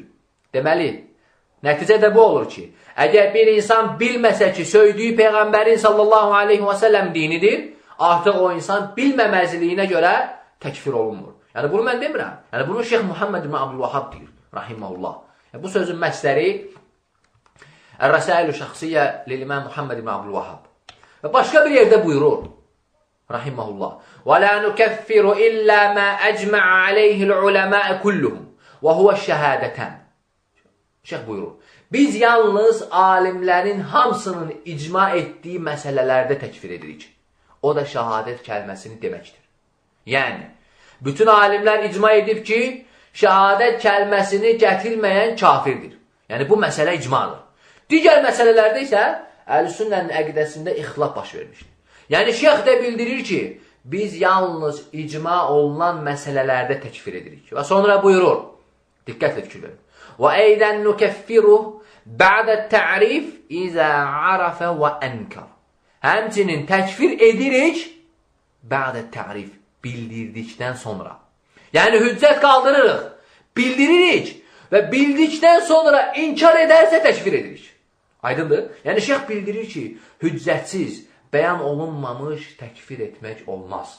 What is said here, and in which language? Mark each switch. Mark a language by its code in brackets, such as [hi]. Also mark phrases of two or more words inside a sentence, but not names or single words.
[az] Deməli, nəticə də bu olur ki, əgər bir insan bilməsə ki, söydüyü Peyğəmbərin [ar] صلى الله عليه وسلم [az] dinidir, artıq o insan bilməməzliyinə görə təkfir olunmur. Yəni, bunu mən demirəm. Yəni, bunu Şeyx Muhammed ibn Abdülvahhab deyir, rahiməhullah. Yəni, bu sözün məsləri Ər-Rəsail-ü Şəxsiyyə lil-İmam Muhammed ibn Abdülvahhab. Və başqa bir yerdə buyurur, rahiməhullah, [ar] وَلَا نُكَفِّرُ إِلَّا مَا أَجْمَعَ عَلَيْهِ الْعُلَمَاءَ كُلُّهُمْ وَهُوَ الشَّهَادَةً. [az] Şeyh buyurur, biz yalnız alimlərin hamısının icma etdiyi məsələlərdə təkfir edirik. O da şəhadət kəlməsini deməkdir. Yəni, bütün alimlər icma edib ki, şəhadət kəlməsini gətirməyən kafirdir. Yəni, bu məsələ icmadır. Digər məsələlərdə isə Əhl-i-Sünnənin əqidəsində ixtilaf baş vermişdir. Yəni, şeyx də bildirir ki, biz yalnız icma olunan məsələlərdə təkfir edirik. Və sonra buyurur, diqqətlə fikir verin. [ar] وَاَيْدًا نُكَفِّرُهُ بَعْدَ التَّعْرِفِ اِذَا عَرَفَ وَاَنْكَرُ. [az] Həmçinin təkfir edirik, [ar] بعد التعريف, [az] bildirdikdən sonra. Yəni, hüccət qaldırırıq, bildiririk və bildikdən sonra inkar edərsə təkfir edirik. Aydındır? Yəni, şeyx bildirir ki, hüccətsiz, bəyan olunmamış təkfir etmək olmaz.